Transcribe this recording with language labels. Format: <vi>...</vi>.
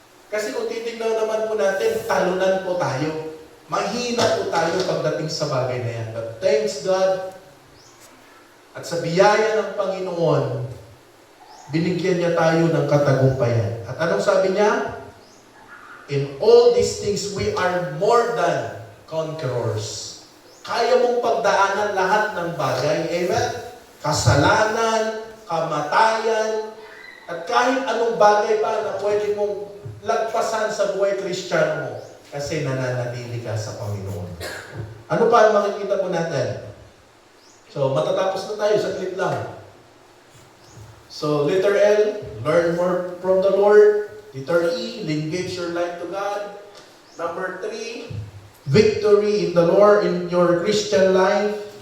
<tl>Kasi kung titignan naman po natin, talunan po tayo. Mahina po tayo pagdating sa bagay na yan.</tl> <en>But thanks God,</en> <tl>at sa biyaya ng Panginoon, binigyan niya tayo ng katagumpayan. At anong sabi niya?</tl> <en>In all these things, we are more than conquerors.</en> <tl>Kaya mong pagdaanan lahat ng bagay. Amen? Kasalanan, kamatayan, at kahit anong bagay pa na pwede mong lagpasan sa buhay Kristiyano mo kasi nananatili ka sa Panginoon. Ano pa ang makikita po natin? So, matatapos na tayo, saglit lang.</tl> <en>So, letter L, learn more from the Lord. Letter E, engage your life to God. Number 3, victory in the Lord in your Christian life.</en>